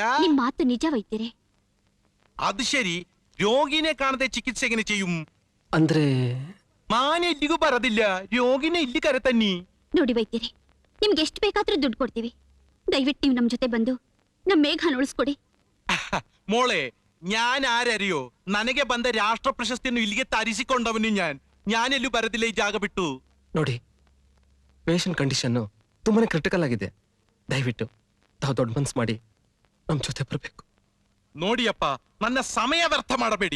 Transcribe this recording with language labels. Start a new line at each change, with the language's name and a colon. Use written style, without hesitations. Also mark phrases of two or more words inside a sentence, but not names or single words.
Kannada: ನಿಮ್ ಮಾತು ನಿಜ ವೈದ್ಯರೇ. ಅದು ಸರಿ, ರೋಗಿನೇ ಕಾಣದೆ ಚಿಕಿತ್ಸೆಗೆ ചെയ്യും ಅಂದ್ರೆ ನಾನೆಲ್ಲಿಗೂ ಬರೋದಿಲ್ಲ. ರೋಗಿನೇ ಇಲ್ಲಿ ಕರೆತನ್ನಿ. ನೋಡಿ ವೈದ್ಯರೇ, ನಿಮ್ಗೆ ಎಷ್ಟು ಬೇಕಾದ್ರೂ ದುಡ್ಡು ಕೊಡ್ತೀವಿ. ದಯವಿಟ್ಟು ನೀವು ನಮ್ ಜೊತೆ ಬಂದು ನಮ್ ಮೇಘನ ಉಳಿಸ್ಕೊಡಿ.
Malayalam: മോളെ, ഞാൻ ആരറിയോ?
Kannada: ನನಗೆ ಬಂದ ರಾಷ್ಟ್ರ ಪ್ರಶಸ್ತಿಯನ್ನು ಇಲ್ಲಿಗೆ ತರಿಸಿಕೊಂಡವನು ഞാനെಲ್ಲೂ ಬರದಿಲ್ಲ. ಈ ಜಾಗ ಬಿಟ್ಟು. ನೋಡಿ, ಪೇಷಂಟ್ ಕಂಡೀಷನ್ ತುಂಬಾನೇ ಕ್ರಿಟಿಕಲ್ ಆಗಿದೆ. ದಯವಿಟ್ಟು ತಾವು ದೊಡ್ಡ ಮನ್ಸು ಮಾಡಿ ನಮ್ ಜೊತೆ ಬರ್ಬೇಕು. ನೋಡಿಯಪ್ಪ, ನನ್ನ ಸಮಯ ವ್ಯರ್ಥ ಮಾಡಬೇಡಿ.